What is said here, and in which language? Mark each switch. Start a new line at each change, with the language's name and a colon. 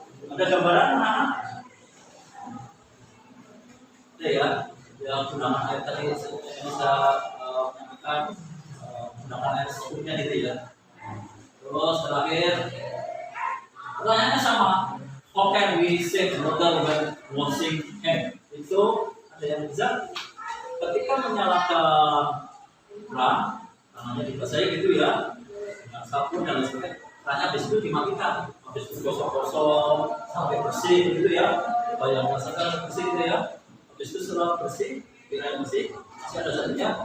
Indonesian: Ada gambaran anak-anak? Ada ya? Yang gunakan air tadi bisa menyampaikan gunakan air secukupnya gitu ya. Terus terakhir, pertanyaannya sama.
English: How can we save water when washing hand?
Indonesian: Itu ada yang bisa ketika menyalakan keran, tangannya dibasahi gitu ya, dengan sabun dan lain sebagainya. Kerannya habis itu dimatikan, habis itu gosok-gosok sampai bersih gitu ya. Supaya merasakan bersih gitu ya. Habis itu setelah bersih, kira bersih, masih ada satunya.